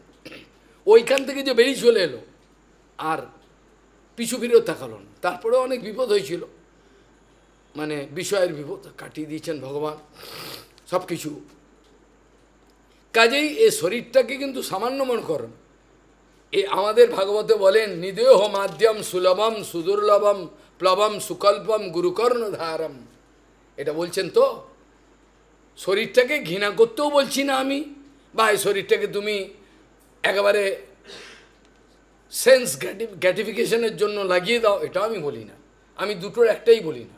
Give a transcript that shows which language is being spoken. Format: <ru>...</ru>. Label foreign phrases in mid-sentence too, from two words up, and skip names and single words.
<bn>ওইখান থেকে যে বেরিয়ে চলে এলো, আর পিছু ফিরেও তাকালো না। তারপরেও অনেক বিপদ হয়েছিল, মানে বিষয়ের বিপদ কাটিয়ে দিয়েছেন ভগবান সব কিছু। কাজেই এই শরীরটাকে কিন্তু সামান্য মনে করেন। এই আমাদের ভাগবতে বলেন</bn> <sa>নিদেহ মাধ্যম সুলভম সুদুর্লভম প্লবম সুকল্পম গুরুকর্ণধারম, এটা</sa> <bn>বলছেন তো। শরীরটাকে ঘৃণা করতেও বলছি না আমি, বা এই শরীরটাকে তুমি একেবারে</bn> <en>sense gratification</en> <bn>জন্য লাগিয়ে দাও, এটাও আমি বলি না। আমি দুটোর একটাই বলি না।</bn>